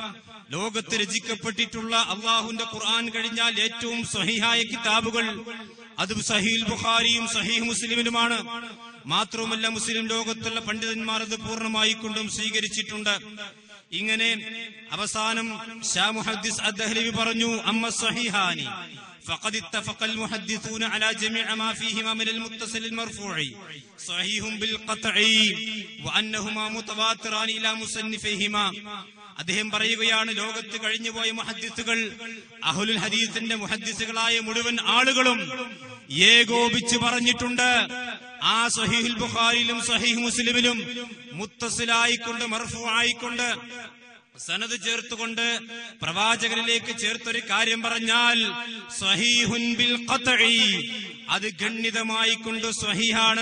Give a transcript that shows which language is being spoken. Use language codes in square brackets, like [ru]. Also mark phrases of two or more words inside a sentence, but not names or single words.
[ml] ലോകത്ത് രചിക്കപ്പെട്ടിട്ടുള്ള അല്ലാഹുവിന്റെ ഖുർആൻ കഴിഞ്ഞാൽ ഏറ്റവും സ്വഹീഹായ കിതാബുകൾ അത് സഹീഹ് ബുഖാരിയും സഹീഹ് മുസ്ലിമിലുമാണ്. മാത്രവുമല്ല മുസ്ലിം ലോകത്തുള്ള പണ്ഡിതന്മാർ അത് പൂർണ്ണമായി കൊണ്ടും സ്വീകരിച്ചിട്ടുണ്ട്. ഇങ്ങനെ അവസാനം ഷാ മുഹദ്ദിസ് അദ്ദഹ്ലവി പറഞ്ഞു, [ar] أما الصحيحان فقد اتفق المحدثون على جميع ما فيهما من المتصل المرفوع صحيح بالقطع وأنهما متواتران إلى مصنفيهما. [ml] അദ്ദേഹം പറയുകയാണ്, ലോകത്ത് കഴിഞ്ഞുപോയ മുഹദ്ദിസുകൾ, അഹ്ലുൽ ഹദീസിന്റെ മുഹദ്ദിസുകളായ മുഴുവൻ ആളുകളും ഏകോപിച്ച് പറഞ്ഞിട്ടുണ്ട്, ആ സഹീഹുൽ ബുഖാരിയിലും സഹീഹ് മുസ്ലിമിലും മുത്തസിലായിക്കൊണ്ട് മർഫൂ ആയിക്കൊണ്ട് സനദ് ചേർത്തുകൊണ്ട് പ്രവാചകനിലേക്ക് ചേർത്തൊരു കാര്യം പറഞ്ഞാൽ [ar] صحيح بالقطع, [ml] അത് ഗണ്യതമായി കൊണ്ട് സ്വഹീഹാണ്.